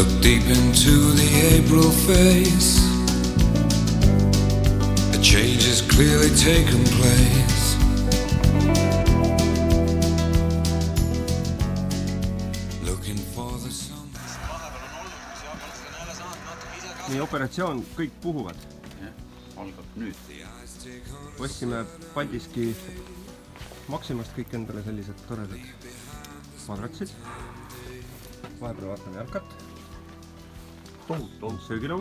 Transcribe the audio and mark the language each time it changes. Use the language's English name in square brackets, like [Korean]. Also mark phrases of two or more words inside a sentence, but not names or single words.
[English] deep into the April face. A change has clearly taken place. Looking for the summer. [Estonian] nii, operatsioon, kõik puhuvad. Algab nüüd. Ostsime Paldiski Maximast kõik endale sellised toredad madratsid. Vahepeal vaatame jalkat. Tohutu söögilaud.